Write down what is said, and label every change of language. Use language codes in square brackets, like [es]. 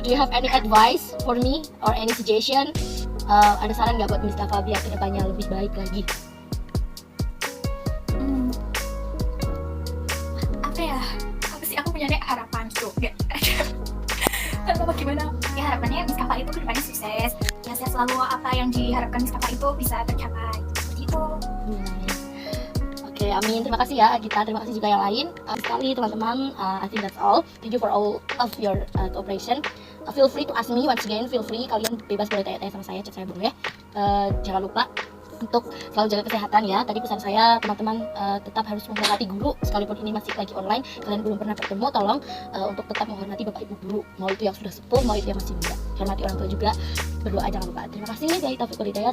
[en] Do you have any advice for me or any suggestion? [id] Ada saran nggak buat Miss Kakak biar kedepannya lebih baik lagi? Apa sih, aku punya harapan tuh. Atau bagaimana? Ya harapannya Miss Kakak itu kedepannya sukses. Ya sehat selalu, apa yang diharapkan Miss Kakak itu bisa tercapai. Seperti itu. Oke, amin. Terima kasih ya Agita, terima kasih juga yang lain. Sekali teman-teman, [en] I think that's all. Thank you for all of your cooperation. Feel free to ask me once again, feel free, [id] kalian bebas boleh tanya-tanya sama saya, chat saya boleh. Jangan lupa untuk selalu jaga kesehatan ya. Tadi pesan saya, teman-teman tetap harus menghormati guru, sekalipun ini masih lagi online, kalian belum pernah bertemu, tolong untuk tetap menghormati bapak ibu guru, mau itu yang sudah sepuh, mau itu yang masih muda. Hormati orang tua juga, berdoa jangan lupa. Terima kasih, dari Taufiq wal Hidayah.